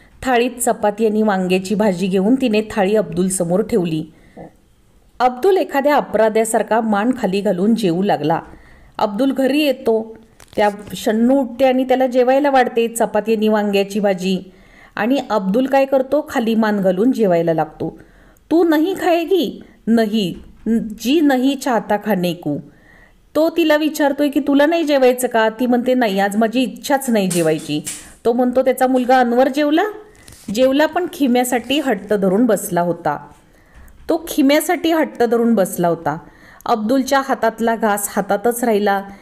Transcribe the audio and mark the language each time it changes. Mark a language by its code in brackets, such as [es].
[mr] थाळीत चपाती आणि वांग्याची भाजी घेऊन तिने थाळी अब्दुल समोर ठेवली. अब्दुल एखाद्या अपराध्यासारखा मान खाली घालून जेवू लागला. अब्दुल घरी येतो. त्या शन्नू उठते आणि त्याला जेवायला वाढते चपाती आणि वांग्याची भाजी. आणि अब्दुल काय करतो, खाली मान घालून जेवायला लागतो. [hi] तू नहीं खाएगी? नहीं, जी नहीं चाहता खाने को. [mr] तो तिला विचारतोय की तुला नाही जेवायचं का? ती म्हणते नाही, आज माझी इच्छाच नाही जेवायची. तो म्हणतो त्याचा मुलगा अनवर जेवला पण खिम्यासाठी हट्ट धरून बसला होता. तो खिम्यासाठी हट्ट धरून बसला होता. अब्दुलच्या हातातला घास हातातच राहिला.